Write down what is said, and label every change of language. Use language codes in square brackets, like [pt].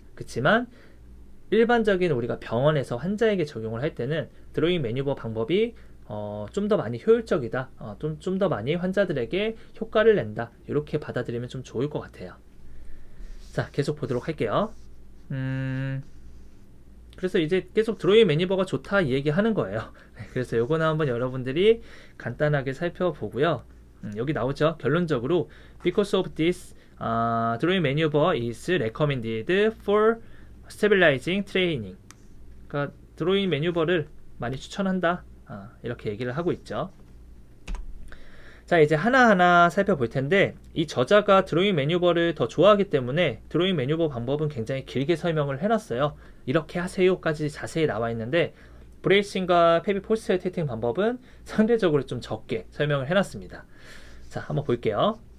[ko] 그렇지만 일반적인 우리가 병원에서 환자에게 적용을 할 때는 드로잉 매뉴버 방법이 좀 더 많이 효율적이다, 좀 더 많이 환자들에게 효과를 낸다, 이렇게 받아들이면 좀 좋을 것 같아요. 자, 계속 보도록 할게요. 그래서 이제 계속 드로잉 매뉴버가 좋다 이 얘기하는 거예요. 그래서 요거는 한번 여러분들이 간단하게 살펴보고요. 여기 나오죠. 결론적으로 [en] because of this drawing maneuver is recommended for stabilizing training. [ko] 그러니까 드로잉 매뉴버를 많이 추천한다, 이렇게 얘기를 하고 있죠. 자, 이제 하나하나 살펴볼 텐데 이 저자가 드로잉 매뉴버를 더 좋아하기 때문에 드로잉 매뉴버 방법은 굉장히 길게 설명을 해놨어요. 이렇게 하세요까지 자세히 나와 있는데 브레이싱과 페이비 포스처럴 티팅 방법은 상대적으로 좀 적게 설명을 해놨습니다. 자, 한번 볼게요.